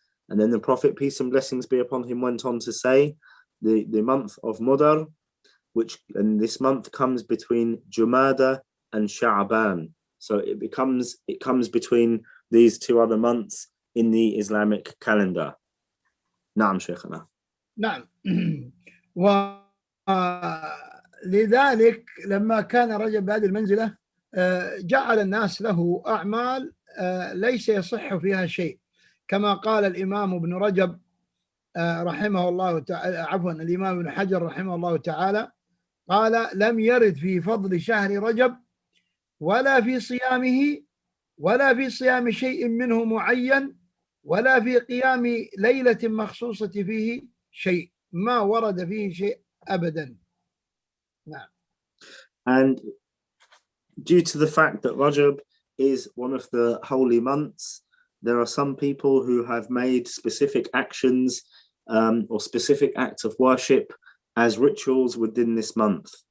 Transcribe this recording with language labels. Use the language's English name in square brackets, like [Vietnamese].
[English] And then the Prophet, peace and blessings be upon him, went on to say, the month of Mudar, and this month comes between Jumada and Sha'ban. So it comes between these two other months in the Islamic calendar. [Arabic] نعم شيخنا. نعم. ولذلك لما كان رجب بهذه المنزلة جعل الناس له أعمال ليس يصح فيها شيء، كما قال الإمام ابن رجب رحمه الله تعالى، عفوا الإمام ابن حجر رحمه الله تعالى، قال لم يرد في فضل شهر رجب ولا في صيامه ولا في صيام شيء منه معين ولا في قيام ليلة مخصوصة فيه شيء، ما ورد فيه شيء أبدا. نعم. [English] And due to the fact that Rajab is one of the holy months, there are some people who have made specific actions or specific acts of worship as rituals within this month.